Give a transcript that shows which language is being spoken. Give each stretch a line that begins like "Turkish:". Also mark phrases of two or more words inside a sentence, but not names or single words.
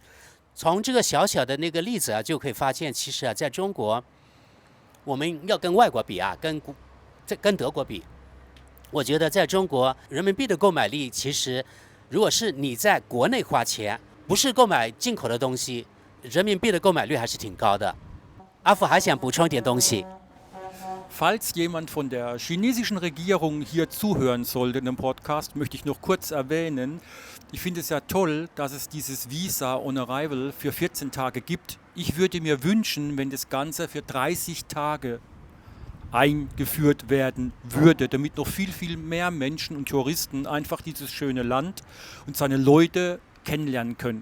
Chinese: 从这个小小的那个例子啊，就可以发现，其实啊，在中国，我们要跟外国比啊，跟德国比，我觉得在中国人民币的购买力，其实如果是你在国内花钱，不是购买进口的东西，人民币的购买率还是挺高的。阿福还想补充一点东西。
German: Falls jemand von der chinesischen Regierung hier zuhören sollte in dem Podcast, möchte ich noch kurz erwähnen, ich finde es ja toll, dass es dieses
English: Visa on Arrival
German: für 14 Tage gibt. Ich würde mir wünschen, wenn das Ganze für 30 Tage eingeführt werden würde, damit noch viel, viel mehr Menschen und Touristen einfach dieses schöne Land und seine Leute kennenlernen können.